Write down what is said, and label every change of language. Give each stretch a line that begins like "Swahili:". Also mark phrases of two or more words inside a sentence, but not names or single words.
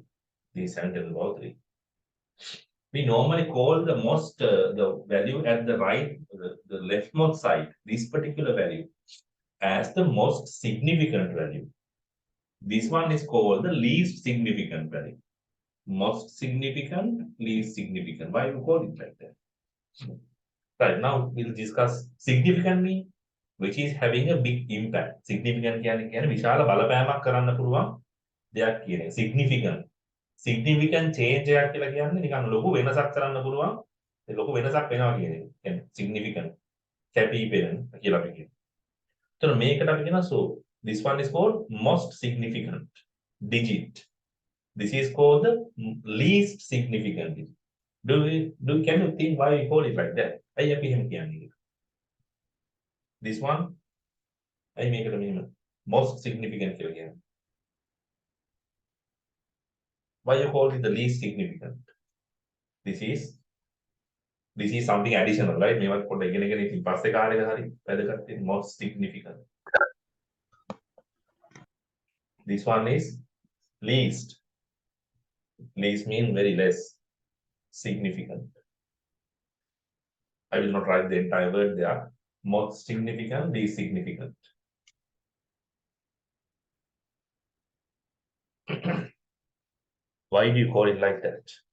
English: This is having 10 to the power 3. We normally call the most the value at the right, the leftmost side, this particular value, as the most significant value. This one is called the least significant value. Most significant, least significant. Why you call it like that? Right, now we'll discuss significantly, which is having a big impact.
Sinhala: Significant කියන්නේ විශාල බලපෑමක් කරන්න පුළුවන් දෙයක් කියන එක. Significant.
English: Significant change
Sinhala: එකක් කියලා කියන්නේ නිකන් ලොකු වෙනසක් කරන්න පුළුවන්. ඒ ලොකු වෙනසක් වෙනවා කියන එක. කියන්නේ significant. කැපිපෙනෙන කියලා අපි කියනවා. එතන මේකට අපි කියනවා
English: so this one is called most significant digit. This is called the least significant digit. Can you think why we call it like that?
Sinhala: අයි අපි එහෙම කියන්නේ.
English: This one
Sinhala: අයි මේකට මෙහෙම
English: most significant
Sinhala: කියලා කියන්නේ.
English: Why you call it the least significant? This is something additional, right?
Sinhala: මේවත් පොඩ්ඩක් ඉගෙනගෙන ඉතින් පස්සේ කාලෙක හරි වැදගත් වෙන
English: most significant. This one is least. Least mean very less significant. I will not write the entire word there. Most significant, least significant. Why do you call it like that?